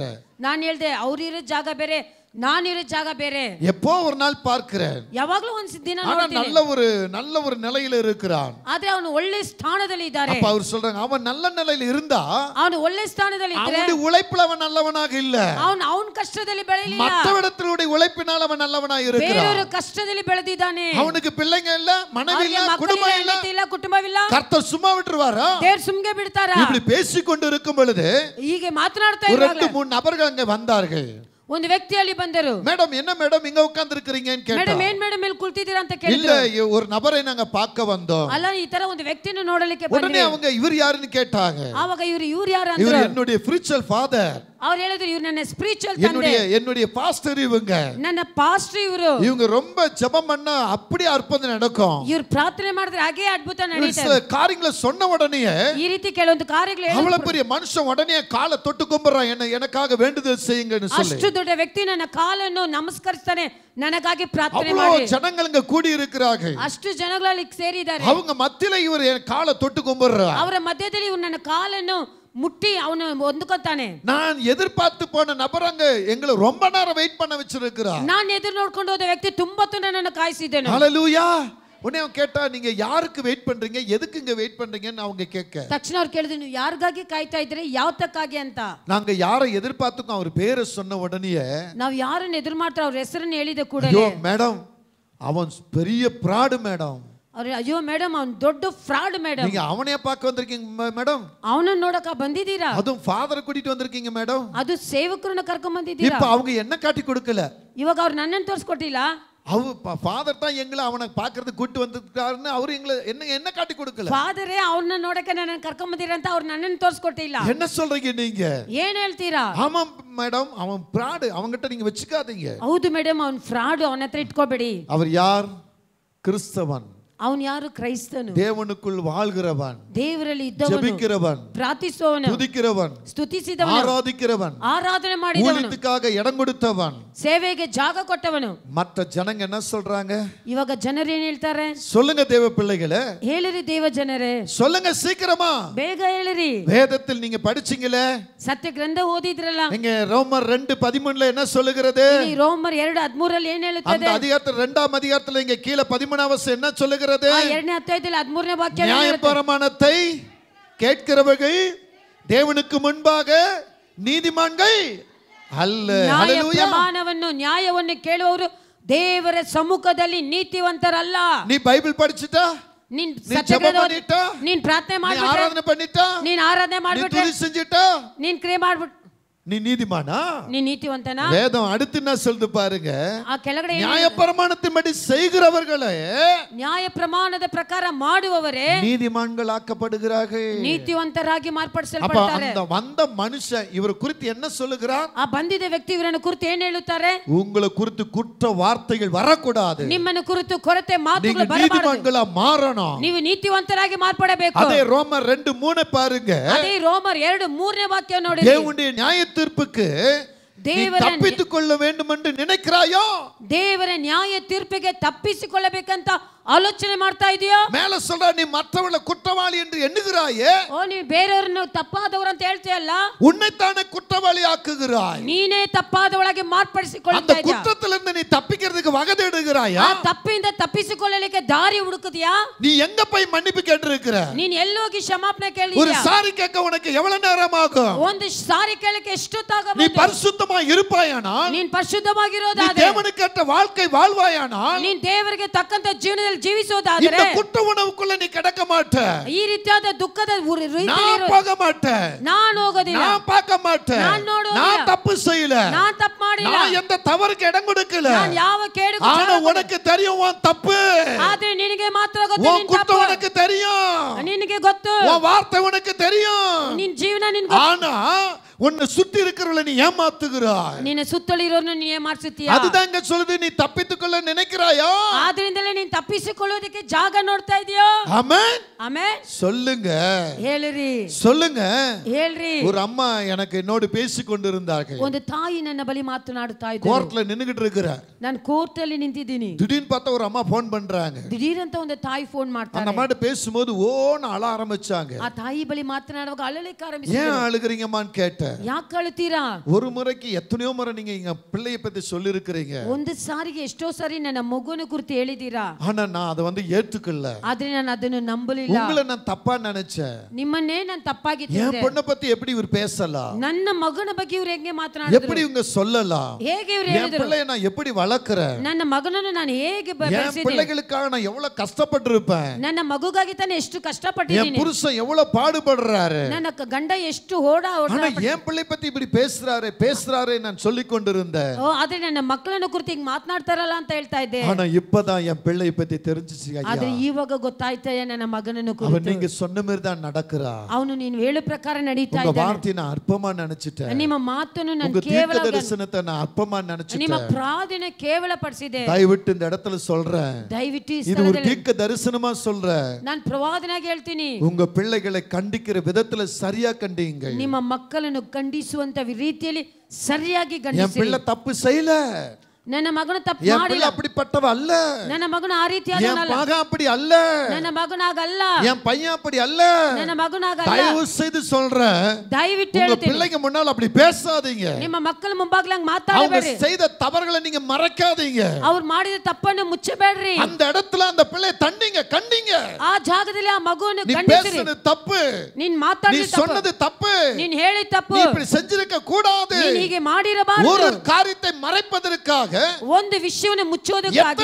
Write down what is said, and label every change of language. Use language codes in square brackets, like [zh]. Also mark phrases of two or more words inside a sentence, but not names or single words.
[kn] ನಾನು ಹೇಳ್ದೆ ಅವ್ರು ಇರೋ ಜಾಗ ಬೇರೆ, ನಾನು ಇರೋ ಜಾಗ ಬೇರೆ. [ta] எப்போ ஒரு நாள் பார்க்கிறேன், [kn] ಯಾವಾಗಲೂ ಒಂದು ದಿನ [ta] ஆனா [kn] ನೋಡ್ತೀನಿ, [ta] நல்ல ஒரு நிலையில இருக்கிறான். [kn] ಆದ್ರೆ ಅವನು ಒಳ್ಳೆ ಸ್ಥಾನದಲ್ಲಿ ಇದ್ದಾರೆ. [ta] அப்ப அவர் சொல்றாங்க, அவன் நல்ல நிலையில இருந்தா [kn] ಅವನು ಒಳ್ಳೆ ಸ್ಥಾನದಲ್ಲಿ ಇದ್ರೆ [ta] அவனுடைய உழைப்புல அவன் நல்லவனாக இல்ல, [kn] ಅವನ ಕಷ್ಟದಲ್ಲಿ ಬೆಳೆಯಲಿಲ್ಲ, [ta] மற்றவரிடத்திலுடைய உழைப்பினால் அவன் நல்லவனாக இருக்கிறான். [kn] ಬೇರೆಯವರ ಕಷ್ಟದಲ್ಲಿ ಬೆಳೆದಿದ್ದಾನೆ. [ta] அவனுக்கு பிள்ளைங்க இல்ல, மனைவி இல்ல, குடும்பம் இல்ல, [kn] ಇಲ್ಲ, ಕುಟುಂಬವಿಲ್ಲ. [ta] கர்த்தர் சும்மா விட்டுருவாரா? [kn] ದೇವ್ರು ಸುಮ್ಗೆ ಬಿಡ್ತಾರಾ? [ta] இப்படி பேசிக்கொண்டு இருக்கும் பொழுது [kn] ಹೀಗೆ ಮಾತನಾಡ್ತಾ [ta] ஒரு [kn] ಇರುವಾಗ [ta] 2-3 நபர்கள் அங்க வந்தார்கள். [kn] ಒಂದು ವ್ಯಕ್ತಿ ಅಲ್ಲಿ ಬಂದರು. [ta] மேடம், என்ன மேடம் இங்க உட்கார்ந்து இருக்கீங்கன்னு கேட்டா, [kn] ಮೇಡಮ್ ಏನ್ ಮೇಡಮ್ ಇಲ್ಲಿ ಕುಳಿತಿದ್ದೀರಾ ಅಂತ [ta] இல்ல [kn] ಕೇಳಿದ್ರು. [ta] ஒரு நபரை நாங்க பார்க்க வந்தோம். [kn] ಅಲ್ಲ, ಈ ತರ ಒಂದು ವ್ಯಕ್ತಿಯನ್ನು ನೋಡಲಿಕ್ಕೆ [ta] உடனே [kn] ಬಂದ್ವಿ. [ta] அவங்க இவர் யாருன்னு கேட்டாங்க. [kn] ಆವಾಗ ಇವ್ರು ಯಾರು [ta] இவர் [kn] ಅಂದ್ರು. [ta] என்னுடைய [en] spiritual father, [kn] ಅವ್ರು ಹೇಳಿದ್ರು ಇವ್ರು ನನ್ನ ಸ್ಪಿರಿಚುವಲ್ ತಂದೆ, [ta] என்னுடைய பாஸ்டர் இவங்க. [kn] ನನ್ನ ಪಾಸ್ಟರ್ ಇವರು. [ta] இவங்க ரொம்ப ஜெபம் பண்ணா அப்படியே அற்புதம் நடக்கும். [kn] ಇವ್ರು ಪ್ರಾರ್ಥನೆ ಮಾಡಿದ್ರೆ ಹಾಗೆ ಅದ್ಭುತ ನಡೀತದೆ. [ta] காரியங்களை சொன்ன உடனே [kn] ಈ ರೀತಿ ಕೆಲವೊಂದು ಕಾರ್ಯಗಳು [ta] அவ்வளவு பெரிய மனுஷன் உடனே காலை தொட்டு கும்பிடுறான், எனக்காக வேண்டுதல் செய்யுங்கன்னு சொல்லி. [kn] ಅಷ್ಟು ದೊಡ್ಡ ವ್ಯಕ್ತಿ ನನ್ನ ಕಾಲನ್ನು ನಮಸ್ಕರಿಸ್ತಾನೆ, ನನಗಾಗಿ ಪ್ರಾರ್ಥನೆ [ta] அவ்வளவு [kn] ಮಾಡಿ. [ta] ஜனங்க கூடி இருக்கிறார்கள். [kn] ಅಷ್ಟು ಜನಗಳಲ್ಲಿ ಸೇರಿದ್ದಾರೆ. [ta] அவங்க மத்தியில இவர் காலை தொட்டு கும்பிடுறார். [kn] ಅವರ ಮಧ್ಯದಲ್ಲಿ ಇವ್ರು ನನ್ನ ಕಾಲನ್ನು ಮುಟ್ಟಿ ಅವನು ಹೊಂದ್ಕೊತಾನೆ. [ta] நான் எதிர்பார்த்து போன நபர் அங்க எங்களை ரொம்ப நேரம் வெயிட் பண்ண வச்சிருக்கிறார். [kn] ನಾನು ಎದುರು ನೋಡ್ಕೊಂಡು ಹೋದ ವ್ಯಕ್ತಿ ತುಂಬಾ ಹೊತ್ತು ನನ್ನನ್ನು ಕಾಯಿಸಿದ್ದನು. [ta] ஹalleluya. உடனே அவன் கேட்டா, நீங்க யாருக்கு வெயிட் பண்றீங்க, எதுக்கு இங்க வெயிட் பண்றீங்கன்னு அவங்க கேட்க, [kn] ತಕ್ಷಣ ಅವ್ರು ಕೇಳಿದ್ರು, ನೀವು ಯಾರಿಗಾಗಿ ಕಾಯ್ತಾ ಇದ್ರಿ, ಯಾವತ್ತಕ್ಕಾಗಿ ಅಂತ. [ta] நாங்க யாரை எதிர்பார்த்துக்கோ அவர் பேரை சொன்ன உடனே, [kn] ನಾವು ಯಾರನ್ನ ಎದುರು ಮಾಡ್ತಾರ ಅವ್ರ ಹೆಸರನ್ನು ಹೇಳಿದ ಕೂಡ, [ta] ஐயோ மேடம் அவன் பெரிய பிராடு மேடம், [kn] ಅವ್ರು ಅಯ್ಯೋ ಮೇಡಮ್ ಅವ್ನು ದೊಡ್ಡ ಫ್ರಾಡ್ ಮೇಡಮ್, [ta] நீங்க அவனையே பார்க்க வந்திருக்கீங்க மேடம், [kn] ಅವನನ್ನ ನೋಡಕ ಬಂದಿದ್ದೀರಾ, [ta] அதுவும் ஃபாதரை கூட்டிட்டு வந்திருக்கீங்க மேடம். [kn] ಅದು ಸೇವಕರನ್ನ ಕರ್ಕೊಂಡ್ ಬಂದಿದ್ದೀರಾ. [ta] இப்ப அவங்க என்ன காட்டி கொடுக்கல, [kn] ಇವಾಗ ಅವ್ರು ನನ್ನನ್ನು ತೋರಿಸ್ಕೊಟ್ಟಿಲ್ಲ, [ta] ஃபாதர் தான் எங்களை அவனை பார்க்கறதுக்கு கூட்டி வந்திருக்காருன்னு அவர் எங்களை என்ன காட்டி கொடுக்கல. [kn] ಫಾದರೇ ಅವ್ರನ್ನ ನೋಡಕ್ಕೆ ನನ್ನನ್ನು ಕರ್ಕೊಂಡ್ ಬಂದಿರ ಅಂತ ಅವ್ರು ನನ್ನನ್ನು ತೋರಿಸ್ಕೊಟ್ಟಿಲ್ಲ. [ta] என்ன சொல்றீங்க நீங்க? [kn] ಏನ್ ಹೇಳ್ತೀರಾ? [ta] ஆமா மேடம், அவன் பிராடு, அவங்கிட்ட நீங்க வச்சுக்காதீங்க. [kn] ಹೌದು ಮೇಡಮ್, ಅವ್ನು ಫ್ರಾಡ್, ಅವನ ಹತ್ರ ಇಟ್ಕೋಬೇಡಿ. [ta] அவர் யார்? கிறிஸ்தவன். [kn] ಅವನು ಯಾರು? ಕ್ರೈಸ್ತನು, [ta] தேவனுக்குள் வாழ்கிறவன், [kn] ದೇವರಲ್ಲಿ ಇದ್ದವನು, [ta] ஜெபிக்கிறவன், [kn] ಪ್ರಾರ್ಥಿಸುವವನು, [ta] துதிக்கிறவன், [kn] ಸ್ತುತಿಸಿದವನು, [ta] ஆராதிக்கிறவன், [kn] ಆರಾಧನೆ ಮಾಡಿದವನು, [ta] ஊழியத்துக்காக இடம் கொடுத்தவன், [kn] ಸೇವೆಗೆ ಜಾಗ ಕೊಟ್ಟವನು. [ta] மற்ற ஜனங்க என்ன சொல்றாங்க? [kn] ಇವಾಗ ಜನರು ಏನ್ ಹೇಳ್ತಾರೆ? [ta] சொல்லுங்க தேவ பிள்ளைகளே, [kn] ಹೇಳಿರಿ ದೇವ ಜನರೇ, [ta] சொல்லுங்க சீக்கிரமா. [kn] ಬೇಗ ಹೇಳಿರಿ. [ta] வேதத்தில் நீங்க படிச்சீங்களே, [kn] ಸತ್ಯ ಗ್ರಂಥ ಓದಿದ್ರಲ್ಲ, [ta] நீங்க ரோமர் 2:13 என்ன சொல்லுகிறது? [kn] ಈ ರೋಮರ್ 2:13 ಏನ್ [ta] அந்த [kn] ಹೇಳುತ್ತದೆ? [ta] அதிகாரத்தில் 2ஆம் அதிகாரத்தில் இங்க கீழ 13ஆம் வசனம் என்ன சொல்லுகிறது? [kn] ಆ 2ನೇ ಅಧ್ಯಾಯದಲ್ಲಿ 13ನೇ ವಾಕ್ಯ [ta] நியாயப்பிரமாணத்தை கேட்கிறவர்கள் தேவனுக்கு முன்பாக நீதிமான்கள் அல்ல. ஹalleluya. [kn] ಪ್ರಮಾಣವನ್ನು ನ್ಯಾಯವನ್ನು ಕೇಳುವವರು ದೇವರ ಸಮ್ಮುಖದಲ್ಲಿ ನೀತಿವಂತರಲ್ಲ. [ta] நீ பைபிள் படிச்சிட்டா, [kn] ನೀನ್ [ta] நீ [kn] ಸತ್ಯ [ta] ஜெபம் [kn] ಗ್ರಂಥ [ta] பண்ணிட்டா, [kn] ನೀನ್ ಪ್ರಾರ್ಥನೆ [ta] நீ [kn] ಮಾಡ್ಬಿಟ್ರೆ, [ta] ஆராதனை பண்ணிட்டா, [kn] ನೀನ್ ಆರಾಧನೆ [ta] நீ [kn] ಮಾಡ್ಬಿಟ್ರೆ, [ta] துதி செஞ்சிட்டா, [kn] ನೀನ್ ಕ್ರಿಯೆ ಮಾಡ್ಬಿಟ್, [ta] நீ நீதிமானா? [kn] ನೀನ್ ನೀತಿವಂತನಾ? [ta] வேதம் அடுத்து என்ன சொல்லுது பாருங்க. [kn] ಆ ಕೆಳಗಡೆ [ta] நியாயப்பிரமாணத்தின்படி செய்கிறவர்களே [kn] ನ್ಯಾಯ ಪ್ರಮಾಣದ ಪ್ರಕಾರ ಮಾಡುವವರೇ [ta] நீதிமான்கள் ஆக்கப்படுகிறார்கள். [kn] ನೀತಿವಂತರಾಗಿ [ta] அப்ப [kn] ಮಾರ್ಪಡಿಸಲ್ಪಡ್ತಾರೆ. [ta] அந்த வந்த மனுஷன் இவர் குறித்து என்ன சொல்லுகிறார்? [kn] ಆ ಬಂದಿದ್ದ ವ್ಯಕ್ತಿ ಇವರನ್ನು ಕುರಿತು ಏನ್ ಹೇಳುತ್ತಾರೆ? [ta] உங்களை குறித்து குற்ற வார்த்தைகள் வரக்கூடாது, [kn] ನಿಮ್ಮನ್ನು ಕುರಿತು ಕೊರತೆ [ta] நீங்க [kn] ಮಾತುಗಳು ಬರಬಾರದು, [ta] நீதிமான்களா மாறணும். [kn] ನೀವು ನೀತಿವಂತರಾಗಿ ಮಾರ್ಪಡಬೇಕು. [ta] அதே ரோமர் 2:3 பாருங்க. [kn] ಅದೇ ರೋಮರ್ 2:3ನೇ ವಾಕ್ಯ ನೋಡಿ. [ta] தேவனுடைய நியாய தீர்ப்புக்கு நீ தப்பித்துக் கொள்ள வேண்டும் என்று நினைக்கிறாயோ? [kn] ದೇವರ ನ್ಯಾಯ ತೀರ್ಪಿಗೆ ತಪ್ಪಿಸಿಕೊಳ್ಳಬೇಕಂತ ಆಲೋಚನೆ ಮಾಡ್ತಾ ಇದೆಯೋ? [ta] மேல சொல்ற, நீ மற்றவங்களை குற்றவாளி என்று எண்ணுகிறாயே, [kn] ಓ ನೀವು ಬೇರೆಯವರನ್ನು ತಪ್ಪಾದವರು ಅಂತ ಹೇಳ್ತೀಯಲ್ಲ, [ta] உன்னைத்தானே குற்றவாளி ஆக்குகிறாய். [kn] ನೀನೇ ತಪ್ಪಾದವಳಾಗಿ [ta] அந்த [kn] ಮಾರ್ಪಡಿಸಿಕೊಳ್ಳುತ್ತಾ ಇದೆಯಾ? [ta] குற்றத்திலிருந்து நீ தப்பிக்கிறதுக்கு வகை தேடுகிறாயா? [kn] ಆ ತಪ್ಪಿಂದ ತಪ್ಪಿಸಿಕೊಳ್ಳಲಿಕ್ಕೆ ದಾರಿ ಹುಡುಕುತ್ತೀಯಾ? [ta] நீ எங்க போய் மன்னிப்பு கேட்டிருக்கிற? [kn] ನೀನ್ ಎಲ್ಲೋಗಿ ಕ್ಷಮಾಪಣೆ [ta] ஒரு [kn] ಕೇಳಿದ್ಯಾ? [ta] சாரி கேட்க உனக்கு எவ்வளவு நேரம் ஆகும்? [kn] ಒಂದು ಸಾರಿ ಕೇಳಕ್ಕೆ [ta] நீ [kn] ಎಷ್ಟೊತ್ತಾಗಬಹುದು? [ta] பரிசுத்தமா இருப்பாயானால், [kn] ನೀನ್ [ta] நீ [kn] ಪರಿಶುದ್ಧವಾಗಿರೋದಾದ್ರೆ, [ta] தேவனுக்கு ஏற்ற வாழ்க்கை வாழ்வாயானால், [kn] ನೀನ್ ದೇವರಿಗೆ ತಕ್ಕಂತ ಜೀವನದಲ್ಲಿ [ta] இந்த [kn] ಜೀವಿಸೋದಾದ್ರೆ [ta] குற்ற உணவுக்குள்ள நீ கிடக்க மாட்ட, [kn] ಈ ರೀತಿಯಾದ ದುಃಖದ [ta] நான் போக மாட்டேன், [kn] ನಾನು ಹೋಗೋದಿಲ್ಲ, [ta] நான் பார்க்க மாட்டேன், [kn] நான் ನೋಡೋದಿಲ್ಲ, [ta] நான் தப்பு செய்யல, [kn] ನಾನ್ ತಪ್ಪು ಮಾಡಿಲ್ಲ, [ta] நான் எந்த தவறுக்கு இடம் கொடுக்கல. [kn] ನಾನು ಯಾವ ಕೇಡು [ta] ஆனா உனக்கு தெரியும் உன் தப்பு, [kn] ಆದ್ರೆ ನಿನಗೆ ಮಾತ್ರ ಗೊತ್ತು, [ta] உன் [kn] ನಿನ್ [ta] குற்றம் [kn] ತಪ್ಪು [ta] உனக்கு தெரியும், [kn] ನಿನಗೆ ಗೊತ್ತು, [ta] உன் வார்த்தை உனக்கு தெரியும். [kn] ನಿನ್ ಜೀವನ ನಿನ್ಗೆ [ta] ஆனா உன்னை சுத்தி இருக்கிறவளை நீ ஏமாத்துகிறாய். [kn] ನಿನ್ನ ಸುತ್ತಲಿರೋರನ್ನು ನೀ ಏಮಾರಿಸುತ್ತೀಯಾ? [ta] அதுதாங்க சொல்லுது, நீ தப்பித்துக்கொள்ள நினைக்கிறாயா? [kn] ಆದ್ರಿಂದಲೇ ನೀನು ತಪ್ಪಿಸಿಕೊಳ್ಳೋದಕ್ಕೆ ಜಾಗ ನೋಡ್ತಾ ಇದೀಯೋ? [ta] ஆமென். [kn] ಆಮೆನ್. [ta] சொல்லுங்க, [kn] ಹೇಳಿರಿ, [ta] சொல்லுங்க. [kn] ಹೇಳ್ರಿ. [ta] ஒரு அம்மா எனக்கு என்னோடு பேசிக் கொண்டிருந்தார்கள். [kn] ಒಂದು ತಾಯಿ ನನ್ನ ಬಳಿ ಮಾತನಾಡುತ್ತಾ ಇದ್ದರು. [ta] கோர்ட்ல நின்னுகிட்டு இருக்கிறேன். [kn] ನಾನು ಕೋರ್ಟ್ ಅಲ್ಲಿ ನಿಂತಿದ್ದೀನಿ. [ta] திடீர்னு பார்த்தா ஒரு அம்மா போன் பண்றாங்க. [kn] ದಿಢೀರಂತ ಒಂದು ತಾಯಿ ಫೋನ್ ಮಾಡ್ತಾರೆ. [ta] அந்த அம்மாட்ட பேசும்போது ஓன்னு அழ ஆரம்பிச்சாங்க. [kn] ಆ ತಾಯಿ ಬಳಿ ಮಾತನಾಡುವಾಗ ಅಳಲಿಕ್ಕೆ [ta] ஏன் [kn] ಆರಂಭಿಸಿದರು. [ta] அழுகிறீங்கம்மான்னு கேட்டேன். [kn] ಯಾಕೆ ಅಳುತ್ತೀರಾ? [ta] ஒரு முறைக்கு எத்தனையோ முறை நீங்க எங்க பிள்ளைய பத்தி சொல்லி இருக்கிறீங்க. [kn] ಒಂದು ಸಾರಿಗೆ ಎಷ್ಟೋ ಸಾರಿ ನನ್ನ ಮಗುವಿನ ಕುರಿತು ಹೇಳಿದ್ದೀರಾ. [ta] ஆனா நான் அதை ஏத்துக்கல. [kn] ಆದ್ರೆ ನಾನು ಅದನ್ನು ನಂಬಲಿಲ್ಲ. [ta] உங்களை நான் தப்பா நினைச்சேன். [kn] ನಿಮ್ಮನ್ನೇ ನಾನು ತಪ್ಪಾಗಿ [ta] என் [kn] ತಿಳಿದೆ. [ta] பொண்ணை பத்தி எப்படி இவர் பேசலாம்? [kn] ನನ್ನ ಮಗನ ಬಗ್ಗೆ ಇವರು ಹೆಂಗೆ ಮಾತನಾಡಿದ್ರು? [ta] எப்படி இவங்க சொல்லலாம்? [kn] ಹೇಗೆ ಇವರು [ta] என் [kn] ಹೇಳಿದ್ರು? [ta] பிள்ளைய நான் எப்படி வளர்க்கிறேன்? [kn] ನನ್ನ ಮಗನನ್ನು ನಾನು ಹೇಗೆ [ta] என் [kn] ಬೆಳೆಸಿದೆ? [ta] பிள்ளைகளுக்காக நான் எவ்வளவு கஷ்டப்பட்டிருப்பேன். [kn] ನನ್ನ ಮಗುಗಾಗಿ ತಾನೆ ಎಷ್ಟು [ta] என் [kn] ಕಷ್ಟಪಟ್ಟಿದ್ದೀನಿ. [ta] புருஷன் எவ்வளவு பாடுபடுறாரு. [kn] ನನ್ನ ಗಂಡ ಎಷ್ಟು ಓಡ [ta] ஆனா என் பிள்ளை பத்தி இப்படி பேசுறாரு நான் சொல்லிக் கொண்டிருந்தேன். [kn] ಆದ್ರೆ ನನ್ನ ಮಕ್ಕಳನ್ನ ಕುರಿತು ಹಿಂಗ್ ಮಾತನಾಡ್ತಾರಲ್ಲ ಅಂತ ಹೇಳ್ತಾ ಇದ್ದೆ. [ta] ஆனா இப்பதான் என் பிள்ளை பத்தி தெரிஞ்சிச்சு ஐயா. [kn] ಆದ್ರೆ ಇವಾಗ ಗೊತ್ತಾಯ್ತಾ ನನ್ನ ಮಗನನ್ನು [ta] அவன் [kn] ಕುರಿತು. [ta] நீங்க சொன்ன மாதிரி தான் நடக்கிறா. [kn] ಅವನು ನೀನು ಹೇಳೋ ಪ್ರಕಾರ ನಡೀತಾ [ta] உங்க [kn] ಇದ್ದಾನೆ. [ta] வார்த்தையை நான் அற்பமா நினைச்சிட்டேன். [kn] ನಿಮ್ಮ ಮಾತನ್ನು [ta] உங்க [kn] ನಾನು [ta] தீர்க்க [kn] ಕೇವಲ [ta] தரிசனத்தை நான் அற்பமா [kn] ನಿಮ್ಮ [ta] நினைச்சிட்டேன். [kn] ಪ್ರಾರ್ಥನೆ ಕೇವಲ ಪಡಿಸಿದೆ. [ta] தயவிட்டு இந்த இடத்துல சொல்றேன், [kn] ದಯವಿಟ್ಟು ಈ [ta] இது ஒரு [kn] ಸ್ಥಳದಲ್ಲಿ [ta] தீர்க்க தரிசனமா சொல்றேன். [kn] ನಾನು ಪ್ರವಾದನಾಗಿ ಹೇಳ್ತೀನಿ. [ta] உங்க பிள்ளைகளை கண்டிக்கிற விதத்துல சரியா கண்டிங்க. [kn] ನಿಮ್ಮ ಮಕ್ಕಳನ್ನು ಖಂಡಿಸುವಂತ ರೀತಿಯಲ್ಲಿ ಸರಿಯಾಗಿ [ta] என் [kn] ಖಂಡಿಸಿ. [ta] பிள்ளை தப்பு செய்யல. [kn] ನನ್ನ ಮಗನ ತಪ್ಪು [ta] என் [kn] ಮಾಡಿಲ್ಲ. [ta] பிள்ளை அப்படிப்பட்டவ அல்ல. [kn] ನನ್ನ ಮಗನ ಆ [ta] என் [kn] ರೀತಿಯಾದವನಲ್ಲ. [ta] மகன் அப்படி அல்ல. [kn] ನನ್ನ ಮಗನಾಗಲ್ಲ. [ta] என் பையன் அப்படி அல்ல. [kn] ನನ್ನ ಮಗನಾಗಲ್ಲ. [ta] தயவு செய்து சொல்றேன், [kn] ದಯವಿಟ್ಟು [ta] உங்க [kn] ಹೇಳ್ತೀನಿ. [ta] பிள்ளைங்க முன்னால அப்படி பேசாதீங்க. [kn] ನಿಮ್ಮ ಮಕ್ಕಳ ಮುಂಭಾಗಲ [ta] அவங்க [kn] ಮಾತಾಡಬೇಡಿ. [ta] செய்த தவறுகளை நீங்க மறைக்காதீங்க. [kn] ಅವ್ರು ಮಾಡಿದ ತಪ್ಪನ್ನು ಮುಚ್ಚಬೇಡ್ರಿ. [ta] அந்த இடத்துல அந்த பிள்ளை தண்டிங்க, கண்டிங்க. [kn] ಆ ಜಾಗದಲ್ಲಿ ಆ ಮಗುವನ್ನು [ta] நீ [kn] ಖಂಡಿಸಿರಿ. [ta] பேசுனது தப்பு, [kn] ನೀನ್ [ta] நீ [kn] ಮಾತಾಡಿದ ತಪ್ಪು, [ta] சொன்னது தப்பு, [kn] ನೀನ್ ಹೇಳಿದ ತಪ್ಪು, [ta] நீ இப்படி செஞ்சிருக்க கூடாது. [kn] ನೀನ್ ಹೀಗೆ ಮಾಡಿರಬಾರದು. [ta] ஒரு காரியத்தை மறைப்பதற்காக [kn] ಒಂದು ವಿಷಯವನ್ನು ಮುಚ್ಚೋದಕ್ಕಾಗಿ